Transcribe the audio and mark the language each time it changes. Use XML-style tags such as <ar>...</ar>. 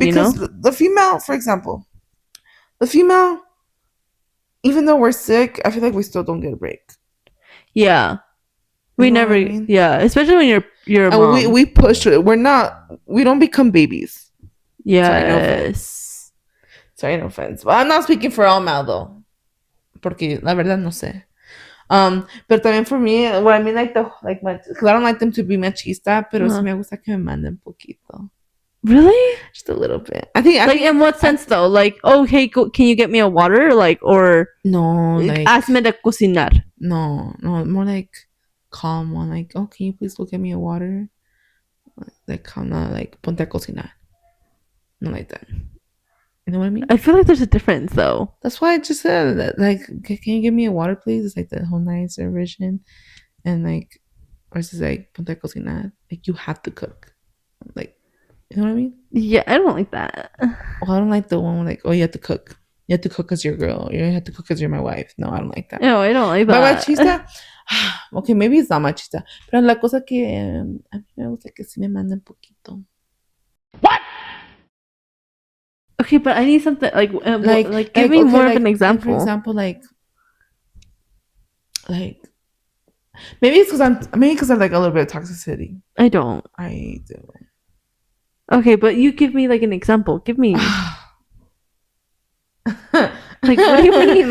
<en>Because the female, for example, even though we're sick, I feel like we still don't get a break. Yeah. We never, I mean? Yeah, especially when you're a mom. We push it. We don't become babies. Yes. Sorry, no offense. But I'm not speaking for all mal, though.</en> <es>Porque la verdad no sé.</es> <en>But también for me, what I mean, because I don't like them to be machista,</en> <es>pero sí me gusta que me manden poquito.</es> <en>Really? Just a little bit. I think in what sense though? Like, oh, hey, can you get me a water? Like, or no, like</en> <es>hazme de cocinar.</es> <en>No, more like calm one. Like, oh, can you please go get me a water? Like, calm, like</en> <es>ponte a cocinar.</es> <en>Not like that. You know what I mean? I feel like there's a difference though. That's why I just said that. Like, can you give me a water, please? It's like the whole nicer version, and like, or it's just like</en> <es>ponte a cocinar.</es> <en>Like, you have to cook. Like. You know what I mean? Yeah, I don't like that. Well, I don't like the one where, like, oh, you have to cook. You have to cook because you're a girl. You have to cook because you're my wife. No, I don't like that. No, I don't like that. But machista, okay, maybe it's not machista.</en> <es>Pero la cosa que a mí me gusta que sí me manden poquito.</es> <en>What? Okay, but I need something like give me okay, more of an like for example. example, like maybe because I'm like a little bit of toxicity. I don't. I do. Okay, but you give me like an example. Give me like what do you mean?</en>